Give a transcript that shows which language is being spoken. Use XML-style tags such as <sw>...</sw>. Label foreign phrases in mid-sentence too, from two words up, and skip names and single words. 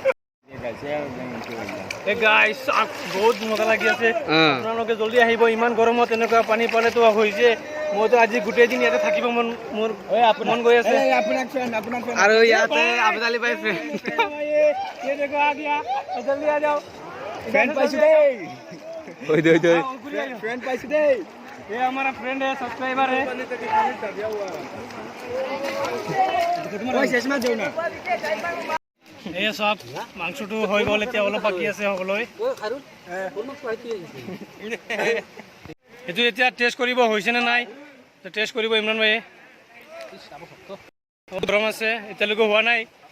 <as>গাইস, বহুত মজা লাগি আছে। আপোনালোকে জলদি আহিব। ইমান গৰমত এনেকুৱা পানী পালেতো হৈছে। মইতো আজি গোটেই দিন ইয়াতে থাকিব মোৰ মন গৈ আছে। আৰু ইয়াতে আবেদ আলী ভাই ফ্ৰেণ্ড পাইছো দেই।</as> <hi>फ्रेंड</hi> <as>পাইছ দে,</as> <hi>ये हमारा फ्रेंड है, सब्सक्राइबर है।</hi> <as>এই চব মাংসটো হৈ গ'ল, এতিয়া অলপ বাকী আছে হ'বলৈ। এইটো এতিয়া টেষ্ট কৰিব হৈছেনে নাই, টেষ্ট কৰিব ইমৰান ভাইয়ে। গৰম আছে, এতিয়ালৈকে হোৱা নাই।</as>